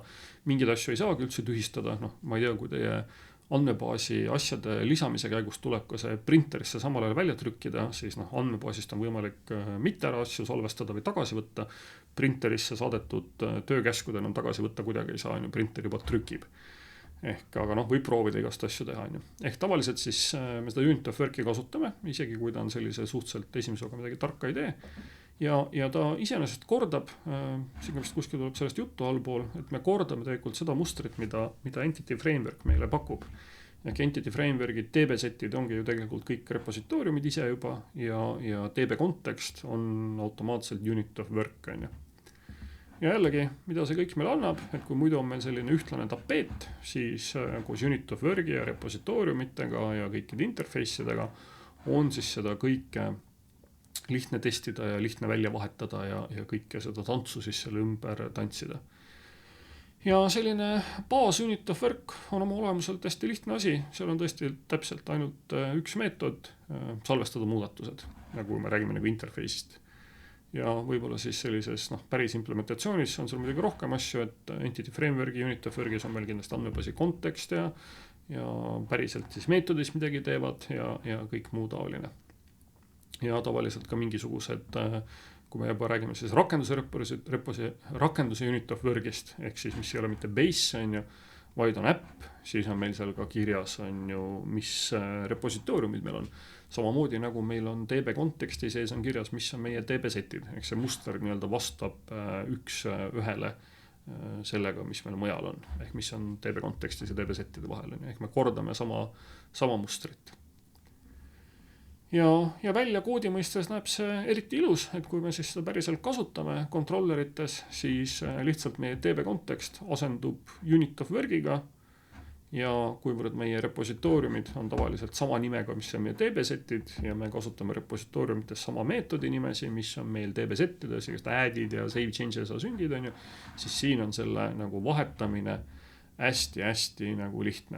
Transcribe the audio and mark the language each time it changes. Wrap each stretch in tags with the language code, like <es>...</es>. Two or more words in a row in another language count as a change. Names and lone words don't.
<et>Mingeid asju ei saagi üldse tühistada. Ma ei tea, kui teie andmebaasi asjade lisamise käigus tuleb ka see printerisse samal ajal välja trükkida, siis andmebaasist on võimalik mitte ära asju salvestada või tagasi võtta. Printerisse saadetud töökäskud enam tagasi võtta kuidagi ei saa, printer juba trükib. Aga võib proovida igast asju teha. Ehk tavaliselt siis me seda</et> <en>unit of work'i</en> <et>kasutame, isegi kui ta on sellise suhteliselt esimesega midagi tarka ei tee. Ja ta iseenesest kordab, siin vist kuskil tuleb sellest juttu allpool, et me kordame tegelikult seda mustrit, mida Entity Framework meile pakub. Ehk Entity Framework'id, DB-setid ongi ju tegelikult kõik repositooriumid ise juba ja</et> <en>DB context</en> <et>on automaatselt</et> <en>unit of work.</en> <et>Ja jällegi, mida see kõik meil annab, et kui muidu on meil selline ühtlane tapeet, siis koos</et> <en>unit of work'i</en> <et>ja repositooriumitega ja kõikide interface'idega on siis seda kõike lihtne testida ja lihtne välja vahetada ja kõike seda tantsu siis selle ümber tantsida. Ja selline baas</et> <en>unit of work</en> <et>on oma olemuselt hästi lihtne asi. Seal on tõesti täpselt ainult üks meetod, salvestada muudatused, nagu me räägime nagu interface'ist. Ja võib-olla siis sellises päris implementatsioonis on seal midagi rohkem asju, et Entity Framework'i</et> <en>unit of work'is</en> <et>on meil kindlasti andmebaasi kontekst ja päriselt siis meetodis midagi teevad ja kõik muu taoline. Ja tavaliselt ka mingisugused, kui me juba räägime siis rakenduse</et> <en>unit of work'ist,</en> <et>ehk siis mis ei ole mitte base, vaid on äpp, siis on meil seal ka kirjas, mis repositooriumid meil on. Samamoodi nagu meil on DB konteksti sees on kirjas, mis on meie DB-setid, ehk see muster vastab üks ühele sellega, mis meil mujal on, ehk mis on DB kontekstis ja DB-settide vahel. Ehk me kordame sama mustrit. Ja välja koodi mõistes näeb see eriti ilus, et kui me siis seda päriselt kasutame kontrollerites, siis lihtsalt meie DB kontekst asendub</et> <en>unit of work'iga</en> <et>ja kuivõrd meie repositooriumid on tavaliselt sama nimega, mis on meie DB-setid ja me kasutame repositooriumites sama meetodi nimesi, mis on meil DB-settides, igast add'id ja</et> <en>save changes</en> <et>asüngid, siis siin on selle vahetamine hästi lihtne.</et>